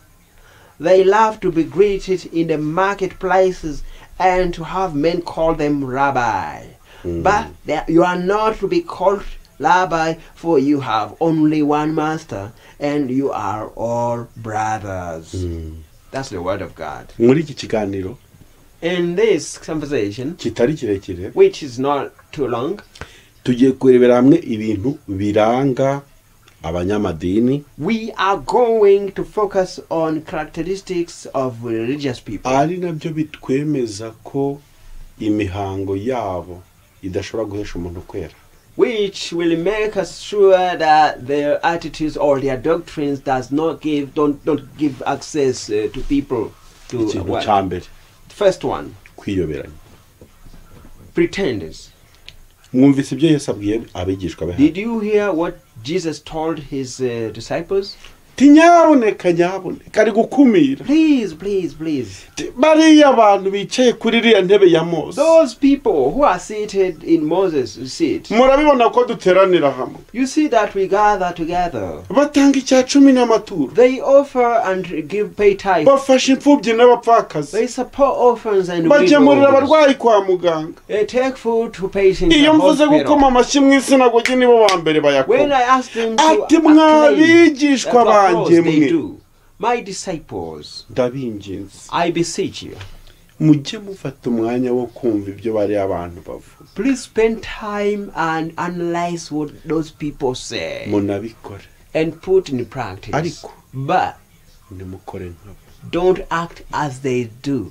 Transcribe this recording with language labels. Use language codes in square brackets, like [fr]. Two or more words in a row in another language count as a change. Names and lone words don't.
[en] They love to be greeted in the marketplaces and to have men call them rabbi. But you are not to be called rabbi, for you have only one master, and you are all brothers. That's the word of God. [rw] muri iki kiganiro [en] In this conversation, [rw] kitari kirekire, [en] which is not too long, [rw] tugiye kurebera hamwe ibintu biranga abanyamadini. [en] We are going to focus on characteristics of religious people. [rw] Ari nabyo bitwemeza ko imihango yabo idashobora guhesha umuntu kwera. [en] Which will make us sure that their attitudes or their doctrines don't give access to people to what? First one, [rw] kwiyoberanya. [en] Pretenders. [rw] Mwumvise ibyo Yesu abwiye abigishwa be. [en] Did you hear what Jesus told his disciples? [rw] Tinyaboneka nyaboneka ari gukumira. [en] Please. [rw] Bariya abantu bicaye kuri iriya ntebe ya Mose. [en] Those people who are seated in Moses' seat. [rw] Murabibona ko duteranira hamwe. [en] You see that we gather together. [rw] Batanga icya 10 n'amaturo. [en] They offer and pay tithe. [rw] Bafasha imfubyi n'abapfakazi. [en] They support orphans and widows. [rw] Bagemurira abarwayi kwa muganga. [en] They take food to patients. [rw] Iyo mvuze gukoma amashyi mu isinagogi nibo ba mbere bayakoma. [en] When I asked them to [rw] ati mwabigishwa banjye mwe. [en] My disciples, I beseech you, please spend time and analyze what those people say and put in practice. But don't act as they do.